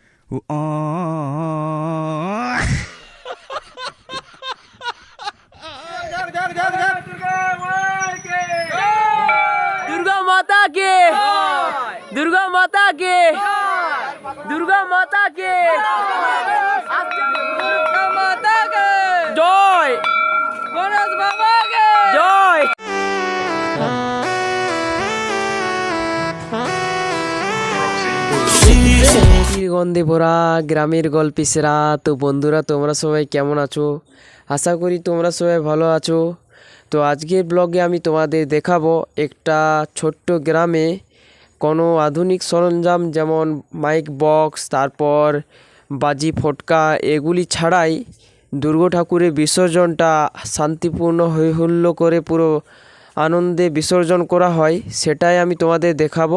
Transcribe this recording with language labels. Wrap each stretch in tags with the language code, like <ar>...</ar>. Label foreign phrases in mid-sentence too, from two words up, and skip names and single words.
<hi>दुर्गा माता के, दुर्गा माता के, दुर्गा माता के, दुर्गा माता के जय, गणेश बाबा के जय।</hi> <bn>গন্ধে ভরা গ্রামের গল্পে সেরা। তো বন্ধুরা, তোমরা সবাই কেমন আছো? আশা করি তোমরা সবাই ভালো আছো। তো আজকের ব্লগে আমি তোমাদের দেখাবো একটা ছোট্ট গ্রামে কোনো আধুনিক সরঞ্জাম যেমন</bn> <en>mic box,</en> <bn>তারপর বাজি ফটকা এগুলি ছাড়াই দুর্গা ঠাকুরের বিসর্জনটা শান্তিপূর্ণ হই হুল্লো করে পুরো আনন্দে বিসর্জন করা হয়, সেটাই আমি তোমাদের দেখাবো।</bn>